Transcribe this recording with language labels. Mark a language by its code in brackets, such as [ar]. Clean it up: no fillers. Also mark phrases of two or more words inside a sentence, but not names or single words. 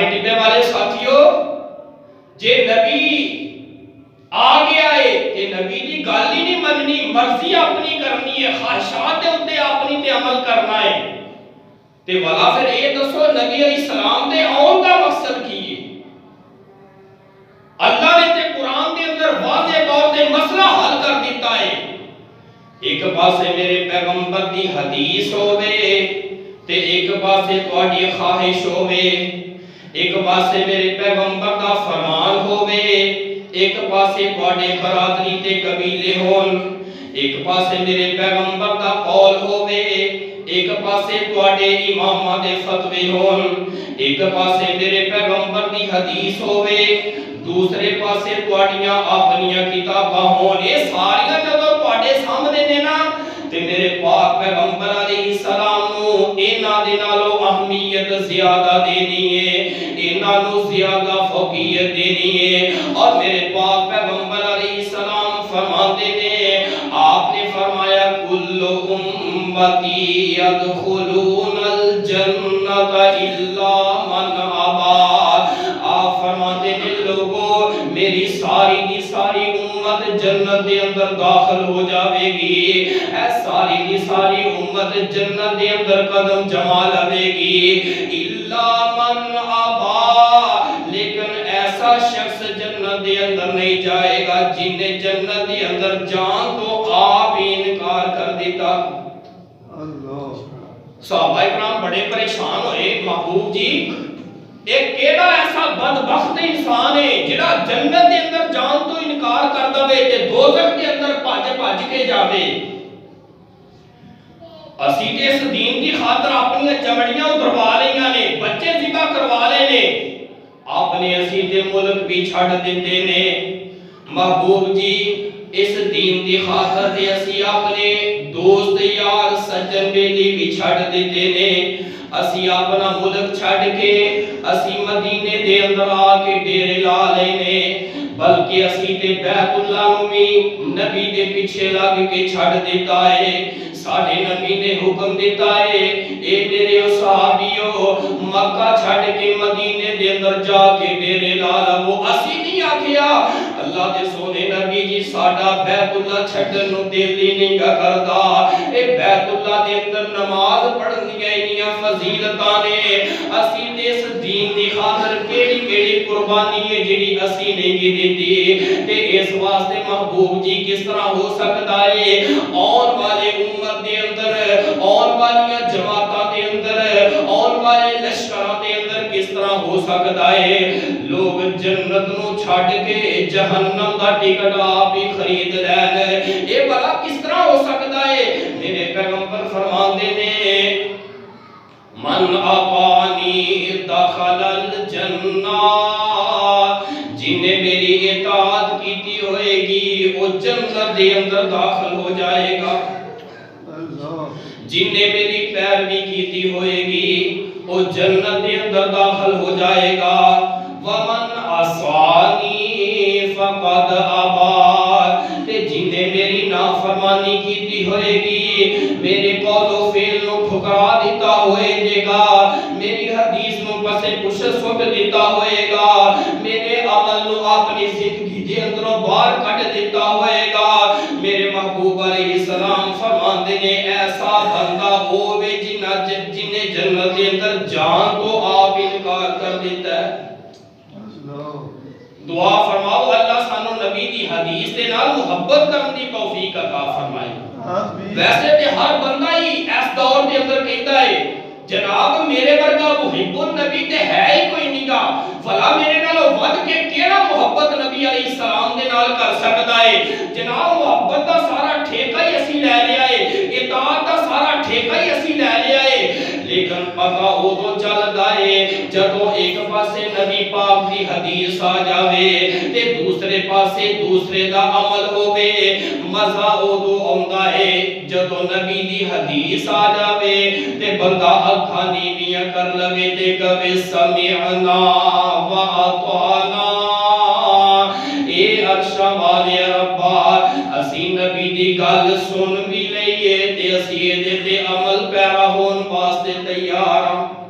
[pa] ٹپے والے ساتھیوں جے نبی آ گیا ہے کہ نبی دی گل ہی نہیں مننی مرضی اپنی کرنی ہے خواہشات دے اوتے اپنی تے عمل کرنا ہے تے والا پھر یہ دسو نبی علیہ السلام دے آن دا مقصد کی ہے اللہ نے تے قرآن دے اندر واضح طور تے مسئلہ حل کر دیتا ہے ایک پاسے میرے پیغمبر دی حدیث ہوئے تے ایک پاسے تواڈی خواہش ہوئے ایک پاسے میرے پیغمبر دا فرمان ہوئے ایک پاسے تواڈے برادری تے قبیلے ہون ایک پاسے میرے پیغمبر دا قول ہوئے ایک پاسے تواڈے اماماں دے فتوی ہون ایک پاسے میرے پیغمبر دی حدیث ہوئے دوسرے پاسے تواڈیاں اپنیاں کتاباں ہون اے ساریاں جدوں تواڈے سامنے نے نا تے میرے پاک پیغمبر علیہ السلام نو انہاں دے نالوں اہمیت زیادہ دینی ہے انہاں نو زیادہ فوقیت دینی ہے اور میرے پاک پیغمبر علیہ السلام فرماتے نے آپ [ur] نے فرمایا [ar] کل امتی يدخلون الجنت الا من ابى [ur] آپ فرماتے ہیں لوگوں میری ساری [pa] دی ساری امت جنت دے اندر داخل ہو جاوے گی اے ساری دی ساری امت جنت دے اندر قدم جما لے گی [ar] الا من ابى [pa] لیکن ایسا شخص جنت دے اندر نہیں جائے گا جن نے جنت دے اندر جان تو آپ ہی انکار کر دیتا صحابہ اکرام بڑے پریشان ہوئے محبوب جی ایک کیڑا ایسا بدبخت انسان ہے جڑا جنت دے اندر جان تو انکار کر دے تے دوزخ دے اندر بھج کے جاوے اسی تے اس دین دی خاطر اپنی چمڑیاں اتروا لیاں نے بچے ذبح کروا لے نے آپ نے اسی تے ملک بھی چھڈ دتے نے محبوب جی اس دین دی خاطر تے اسی اپنے دوست یار سجن بیلی بھی چھڈ دتے نے اسی اپنا ملک چھڈ کے اسی مدینے دے اندر آ کے ڈیرے لا لینے بلکہ اسی تے بیت اللہ نو بھی نبی دے پیچھے لگ کے چھڈ دیتا ہے ساڈے نبی نے حکم دیتا ہے اے میرے صحابیو مکہ چھڈ کے مدینے دے اندر جا کے ڈیرے لا لو اسی نہیں آکھیا اللہ دے سونے نبی جی ساڈا بیت اللہ چھڈن نو دل ہی نہیں کردا اے بیت اللہ دے اندر نماز پڑھنی اینیاں فضیلتاں نے اسی تے اس دین دی خاطر کیڑی کیڑی قربانی ہے جڑی اسی نہیں کی دتی تے اس واسطے محبوب جی کس طرح ہو سکدا ہے آن والے امت دے اندر آن والیاں جماعتاں دے اندر آن والے لشکراں دے اندر کس طرح ہو سکدا ہے لوگ جنت نو چھڈ کے جہنم دا ٹکٹ آپ ہی خرید لین اے بھلا کس طرح ہو سکدا ہے میرے پیغمبر فرماندے نے [ar] من اطاعنی دخل الجنہ [pa] جن نے میری اطاعت کیتی ہوئے گی وہ جنت دے اندر داخل ہو جائے گا جن نے میری پیروی کیتی ہوئے گی وہ جنت دے اندر داخل ہو جائے گا [ar] ومن عصانی فقد ابى [pa] تے جن نے میری نافرمانی کیتی ہوئے گی میرے قول و فعل نو ٹھکرا دیتا ہوئے گا میری حدیث نو پسے پش سٹ دیتا ہوئے گا میرے عمل نو اپنی زندگی دے اندروں باہر کڈ دیتا ہوئے گا میرے محبوب علیہ السلام فرماندے نے ایسا بندہ ہوے جن نے جنت دے اندر جان تو آپ انکار کر دیتا ہے دعا فرماؤ اللہ سانو نبی دی حدیث دے نال محبت کرن دی توفیق عطا فرمائے ویسے تے ہر بندہ ہی اس دور دے اندر کہتا ہے جناب میرے ورگا محب النبی تے ہے ہی کوئی نہیں گا فلا میرے نالوں ود کے کیڑا محبت نبی علیہ السلام دے نال کر سکدا ہے جناب محبت دا سارا ٹھیکہ ہی اسی لے لیا ہے اطاعت دا سارا ٹھیکہ ہی اسی لے لیا ہے لیکن پتا ادو چلتا ہے جدو ایک پاسے نبی پاک دی حدیث آ جاوے تے دوسرے پاسے دوسرے دا عمل ہووے مزہ ادو آندا ہے جدو نبی دی حدیث آ جاوے تے بندہ اکھاں نیویاں کر لوے تے کہے [ar] سمعنا و اطعنا [pa] اے عرش والے ربا اسی نبی دی گل سن بھی لئیے تے اسی دے تے عمل پیرا ہون واسطے تیار ہاں